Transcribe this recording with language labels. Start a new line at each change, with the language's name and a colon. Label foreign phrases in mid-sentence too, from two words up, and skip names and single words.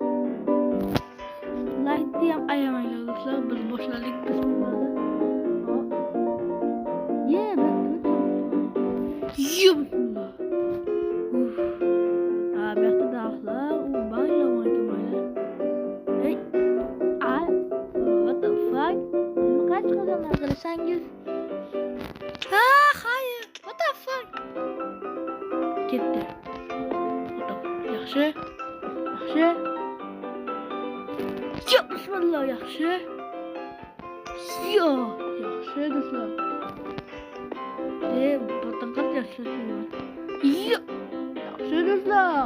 Uzbek: Like'ni ham ayamanglar do'stlar. Biz boshladik. Bismillah. Bismillah. Bu yoqda daraxtlar, u baylamaydi.
English: Hey. What the fuck?
Uzbek: Qancha qadamlar qilsangiz? Hayır.
English: What the fuck?
Uzbek: Ketdi. Yaxshi. Yo, bismillah, yaxshi. Yo, yaxshi do'stlar. Bataqat yaxshi. Yo, yaxshi do'stlar.